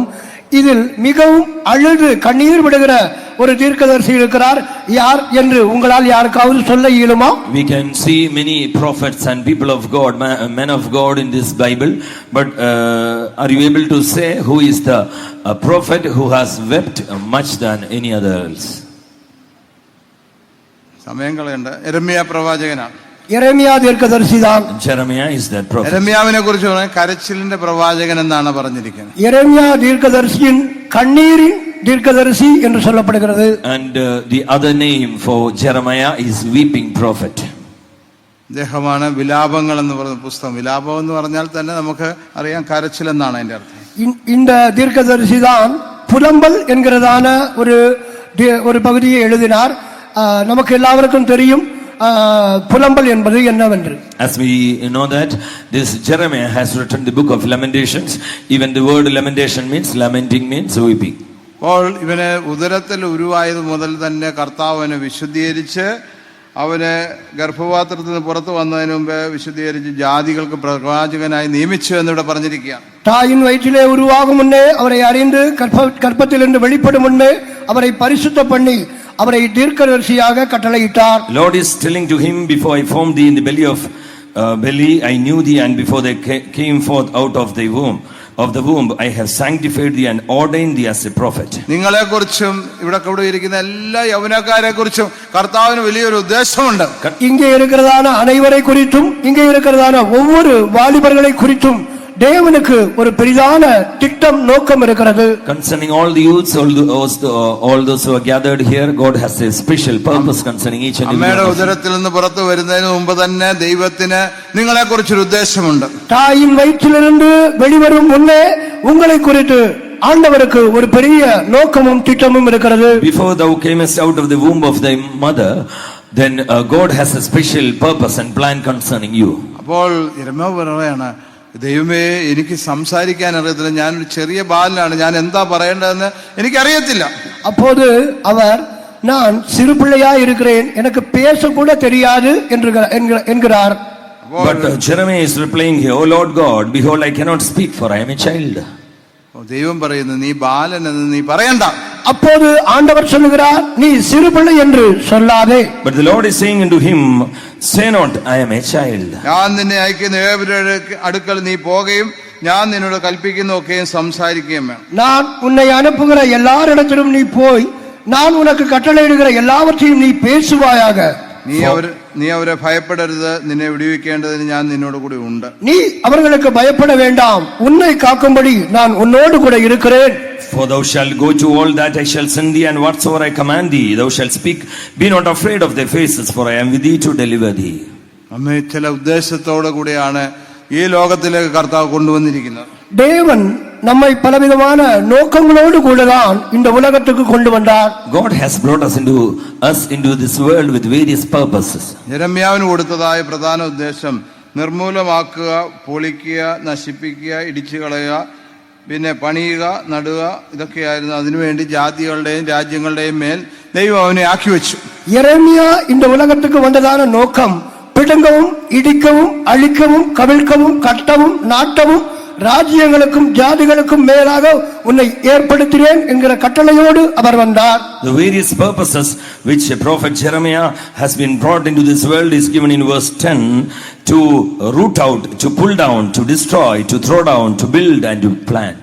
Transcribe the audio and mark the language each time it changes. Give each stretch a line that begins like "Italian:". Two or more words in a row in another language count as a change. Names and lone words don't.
Tamil: இதில் மிகவும் அழுது கண்ணீர் விடுகிற ஒரு தீர்க்கதரிசி இருக்கிறார். யார் என்று உங்களால் யாருக்காவது சொல்ல இயலுமா?
English: We can see many prophets and people of God, men of God in this Bible, but are you able to say who is the prophet who has wept much than any other else?
Malayalam: സമയം കളയണ്ട. യെരമ്യാ പ്രവാചകനാണ്.
Tamil: യെരമ്യാ தீர்க்கதரிசி தான்.
English: Jeremiah is that prophet.
Malayalam: യെരമ്യാവിനെ കുറിച്ച് പറഞ്ഞാൽ കരച്ചിലിന്റെ പ്രവാചകൻ എന്നാണ് പറഞ്ഞിരിക്കുന്നത്.
Tamil: യെരമ്യാ தீர்க்கதரிசியின் கண்ணீரின் தீர்க்கதரிசி என்று சொல்லப்படுகிறது.
English: And the other name for Jeremiah is weeping prophet.
Malayalam: അദ്ദേഹമാണ് വിലാപങ്ങൾ എന്ന് പറയുന്ന പുസ്തകം. വിലാപം എന്ന് പറഞ്ഞാൽ തന്നെ നമുക്ക് അറിയാം കരച്ചിൽ എന്നാണ് അതിന്റെ അർത്ഥം.
Tamil: இந்த தீர்க்கதரிசி தான் புலம்பல் என்கிறதான ஒரு பகுதியை எழுதினார். நமக்கு எல்லாருக்கும் தெரியும் புலம்பல் என்பது என்னவென்று.
English: As we know that this Jeremiah has written the book of Lamentations. Even the word lamentation means lamenting means weeping.
Malayalam: അപ്പോൾ ഇവനെ ഉദരത്തിൽ ഉരുവായത് മുതൽ തന്നെ കർത്താവ് അവനെ വിശുദ്ധീകരിച്ച് അവനെ ഗർഭപാത്രത്തിൽ നിന്ന് പുറത്തു വന്നതിന് മുമ്പ് വിശുദ്ധീകരിച്ച് ജാതികൾക്ക് പ്രവാചകനായി നിയമിച്ചു എന്നിവിടെ പറഞ്ഞിരിക്കുകയാണ്.
Tamil: தாயின் வயிற்றிலே உருவாகும் முன்னே அவரை அறிந்து கர்ப்பத்திலிருந்து வெளிப்படும் முன்னே அவரை பரிசுத்த பண்ணி அவரை தீர்க்கதரிசியாக கட்டளையிட்டார்.
English: Lord is telling to him, before I formed thee in the belly I knew thee, and before they came forth out of the womb I have sanctified thee and ordained thee as a prophet.
Malayalam: നിങ്ങളെ കുറിച്ചും ഇവിടെ കൂടിയിരിക്കുന്ന എല്ലാ യൗവനക്കാരെ കുറിച്ചും കർത്താവിന് വലിയൊരു ഉദ്ദേശമുണ്ട്.
Tamil: இங்கே இருக்கிறதான அனைவரை குறித்தும் இங்கே இருக்கிறதான ஒவ்வொரு வாலிபர்களை குறித்தும் தேவனுக்கு ஒரு பெரிதான திட்டம் நோக்கம் இருக்கிறது.
English: Concerning all the youths, all those who are gathered here, God has a special purpose concerning each and every one.
Malayalam: അമ്മയുടെ ഉദരത്തിൽ നിന്ന് പുറത്തു വരുന്നതിന് മുമ്പ് തന്നെ ദൈവത്തിന് നിങ്ങളെ കുറിച്ചൊരു ഉദ്ദേശമുണ്ട്.
Tamil: தாயின் வயிற்றிலிருந்து வெளிவரும் முன்னே உங்களை குறித்து ஆண்டவருக்கு ஒரு பெரிய நோக்கமும் திட்டமும் இருக்கிறது.
English: Before thou camest out of the womb of thy mother, then God has a special purpose and plan concerning you.
Malayalam: അപ്പോൾ യെരമ്യാവ് പറയുകയാണ്, ദൈവമേ എനിക്ക് സംസാരിക്കാൻ അറിയത്തില്ല, ഞാനൊരു ചെറിയ ബാലനാണ്, ഞാൻ എന്താ പറയേണ്ടതെന്ന് എനിക്കറിയത്തില്ല.
Tamil: அப்போது அவர் நான் சிறு பிள்ளையா இருக்கிறேன், எனக்கு பேச கூட தெரியாது என்கிறார்.
English: But Jeremiah is replying here, O Lord God, behold I cannot speak, for I am a child.
Malayalam: ദൈവം പറയുന്നു, നീ ബാലൻ എന്ന് നീ പറയണ്ട.
Tamil: அப்போது ஆண்டவர் சொல்லுகிறார், நீ சிறு பிள்ளை என்று சொல்லாதே.
English: But the Lord is saying unto him, say not I am a child.
Malayalam: ഞാൻ നിന്നെ അയക്കുന്ന ഏവരുടെ അടുക്കൽ നീ പോകുകയും ഞാൻ നിന്നോട് കൽപ്പിക്കുന്നതൊക്കെയും സംസാരിക്കുകയും വേണം.
Tamil: நான் உன்னை அனுப்புகிற எல்லாரிடத்திலும் நீ போய் நான் உனக்கு கட்டளையிடுகிற எல்லாவற்றையும் நீ பேசுவாயாக.
Malayalam: നീ അവരെ ഭയപ്പെടരുത്, നിന്നെ വിടുവിക്കേണ്ടതിന് ഞാൻ നിന്നോട് കൂടി ഉണ്ട്.
Tamil: நீ அவர்களுக்கு பயப்பட வேண்டாம், உன்னை காக்கும்படி நான் உன்னோடு கூட இருக்கிறேன்.
English: For thou shalt go to all that I shall send thee, and whatsoever I command thee thou shalt speak. Be not afraid of their faces, for I am with thee to deliver thee.
Malayalam: നമ്മെ ചില ഉദ്ദേശത്തോടു കൂടിയാണ് ഈ ലോകത്തിലേക്ക് കർത്താവ് കൊണ്ടുവന്നിരിക്കുന്നത്.
Tamil: தேவன் நம்மை பலவிதமான நோக்கங்களோடு கூடதான் இந்த உலகத்துக்கு கொண்டு வந்தார்.
English: God has brought us into this world with various purposes.
Malayalam: യെരമ്യാവിന് കൊടുത്തതായ പ്രധാന ഉദ്ദേശം നിർമൂലമാക്കുക, പൊളിക്കുക, നശിപ്പിക്കുക, ഇടിച്ചു കളയുക, പിന്നെ പണിയുക, നടുക, ഇതൊക്കെയായിരുന്നു. അതിനുവേണ്ടി ജാതികളുടെയും രാജ്യങ്ങളുടെയും മേൽ ദൈവം അവനെ ആക്കി വെച്ചു.
Tamil: യെരമ്യാ இந்த உலகத்துக்கு வந்ததான நோக்கம் பிடுங்கவும், இடிக்கவும், அழிக்கவும், கவிழ்க்கவும், கட்டவும், நாட்டவும், ராஜ்யங்களுக்கும் ஜாதிகளுக்கும் மேலாக உன்னை ஏற்படுத்தினேன் என்கிற கட்டளையோடு அவர் வந்தார்.
English: The various purposes which prophet Jeremiah has been brought into this world is given in verse 10, to root out, to pull down, to destroy, to throw down, to build and to plant.